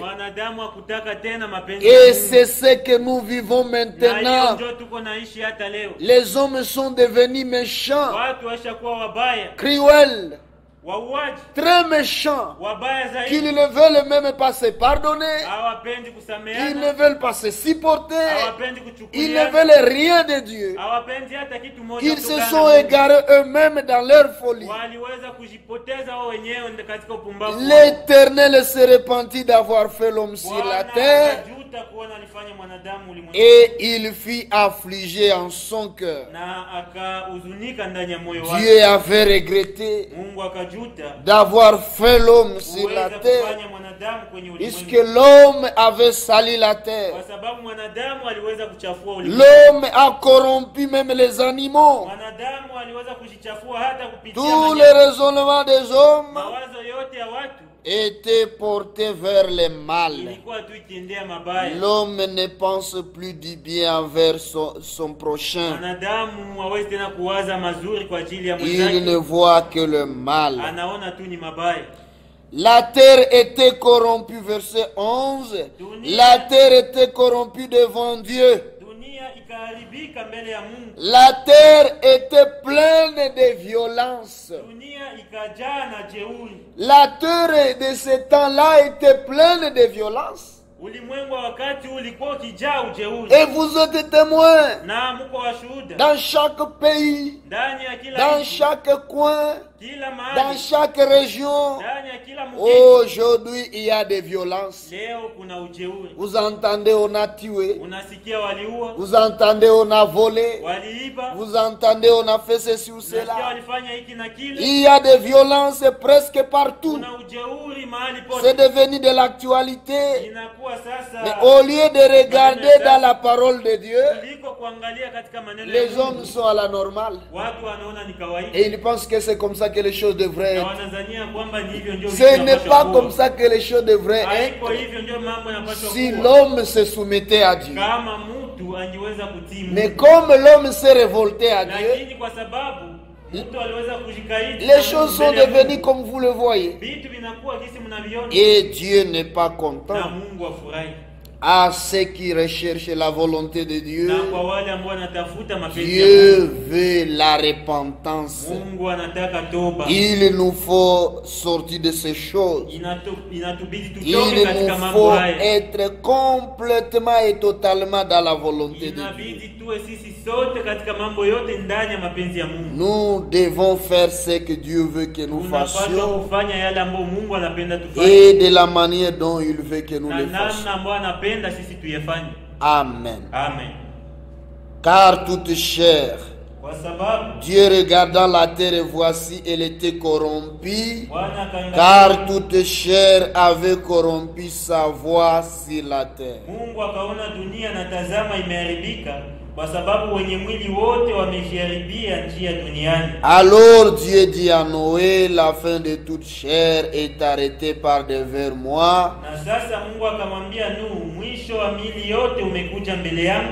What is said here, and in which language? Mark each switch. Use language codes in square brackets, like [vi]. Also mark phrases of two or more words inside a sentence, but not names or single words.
[sw] Mwanadamu hakutaka tena mapenzi [fr] Et [sw] ya Mungu. [fr] c'est ce que nous vivons [sw] Na hiyo [fr] maintenant. [sw] ndio tuko naishi hata leo. [fr] Les hommes sont devenus méchants, [sw] Watu washakuwa wabaya, [fr] cruels, [sw] wauaji, [fr] très méchants, [sw] wabaya [fr] qu'ils [sw] zaidi. [fr] ne veulent même pas se pardonner, [sw] Hawapendi [fr] ils ne [sw] kusameheana, [fr] veulent pas se supporter, [sw] hawapendi [fr] ils ne [sw] kuchukulia, [fr] veulent rien de Dieu. [sw] hawapendi hata kitu moja. [fr] Ils se [sw] kutokana [fr] sont [sw] na Mungu. [fr] égarés eux-mêmes dans leur folie. [sw] Waliweza kujipoteza wao wenyewe katika upumbavu. [fr] L'Éternel se repentit d'avoir fait l'homme sur la [sw] Bwana [fr] terre [sw] akajuta kuona alifanya mwanadamu ulimwengu, [fr] et il fut affligé en son cœur. [sw] na akahuzunika ndani ya moyo wake. [fr] Dieu avait regretté [sw] Mungu akajuta [fr] d'avoir fait l'homme sur la [sw] kuweza [fr] terre [sw] kufanya mwanadamu kwenye [fr] puisque [sw] ulimwengu, [fr] l'homme avait sali la terre. [sw] kwa sababu mwanadamu aliweza kuchafua ulimwengu. [fr] L'homme a corrompu même les animaux. [sw] Mwanadamu aliweza kujichafua hata kupitia [fr] Tous les [sw] maneno. [fr] raisonnements des hommes [sw] Mawazo yote ya watu [fr] étaient portés vers le mal. [sw] ilikuwa tu ikiendea mabaya. [fr] L'homme ne pense plus du bien envers son prochain. [sw] Mwanadamu hawezi tena kuwaza mazuri kwa ajili ya [fr] Il ne [sw] mwenzake, [fr] voit que le mal. [sw] anaona tu ni mabaya. [fr] La terre était corrompue, verset 11. La terre était corrompue devant Dieu. [sw] Dunia ikaharibika mbele ya Mungu. [fr] La terre était pleine de violence. [sw] Dunia ikajaa na jeuri. [fr] La terre de ce temps-là était pleine de violence. [sw] Ulimwengu wa wakati ulikuwa ukijaa ujeuri. [fr] Et vous êtes témoins [sw] Na mko washuhuda [fr] dans chaque pays, [sw] ndani ya kila [fr] dans [sw] nchi, [fr] chaque coin, [sw] kila mahali, [fr] dans chaque région, [sw] ndani ya kila mji. [fr] aujourd'hui il y a des violences. [sw] Leo kuna ujeuri. [fr] Vous entendez, on a tué. [sw] Unasikia waliua, [fr] Vous entendez, on a volé. [sw] waliiba, [fr] Vous entendez, on a fait ceci ou [sw] unasikia [fr] cela. [sw] walifanya hiki na kile. [fr] Il y a des violences presque partout. [sw] Kuna ujeuri mahali [fr] C'est [sw] pote. [fr] devenu de l'actualité. [sw] Inakuwa sasa, [fr] Mais au lieu de regarder dans la parole de Dieu, [sw] kuliko kuangalia katika maneno ya [fr] les [sw] Mungu, [fr] hommes sont à la normale. [sw] watu wanaona ni kawaida. [fr] Et ils pensent que c'est comme ça que les choses devraient [sw] Na [fr] être. [sw] wanadhania kwamba ni hivyo ndio [fr] Ce [sw] vitu [fr] n'est [sw] vinapaswa [fr] pas [sw] kuwa. [fr] comme ça que les choses devraient [sw] Haiko [fr] être [sw] hivyo ndio mambo yanapaswa [fr] si [sw] kuwa. [fr] l'homme se soumettait à Dieu. [sw] Kama mtu angeweza kutii Mungu. [fr] Mais comme l'homme s'est révolté à Dieu, [sw] Lakini kwa sababu mtu aliweza kujikaidi, [fr] les choses sont devenues comme vous le voyez. [sw] vitu vinakuwa jinsi mnaviona, [fr] Et Dieu n'est pas [sw] na [fr] content. [sw] Mungu afurahi. [fr] À ceux qui recherchent la volonté de Dieu, [sw] Na kwa wale ambao wanatafuta mapenzi ya [fr] Dieu [sw] Mungu, [fr] veut la repentance. [sw] Mungu anataka toba. [fr] Il nous faut sortir de ces choses. [sw] Inatubidi tutoke [fr] Il [sw] katika [fr] nous [sw] mambo [fr] faut [sw] haya. [fr] être complètement et totalement dans la volonté de Dieu. [sw] Inabidi tuwe sisi sote katika mambo yote ndani ya mapenzi ya Mungu. [fr] Nous devons faire ce que Dieu veut que nous [sw] Tunapaswa [fr] fassions [sw] kufanya yale ambayo Mungu anapenda tufanye, [fr] et de la manière dont il veut que nous [sw] na [fr] le [sw] namna [fr] fassions. [sw] ambayo anapenda sisi tuyafanye. [fr] Amen. [sw] Amen. [fr] Car toute chair, [sw] Kwa sababu [fr] Dieu regardant la terre et voici elle était corrompue, [sw] Bwana akaangalia, [fr] car toute chair avait corrompu sa voix sur la terre. [sw] Mungu akaona dunia na tazama imeharibika, kwa sababu wenye mwili wote wamejiharibia njia duniani. [fr] Alors Dieu dit à Noé, la fin de toute chair est arrêtée par devers moi, [sw] Na sasa Mungu akamwambia Nuhu, mwisho wa miili yote umekuja mbele yangu,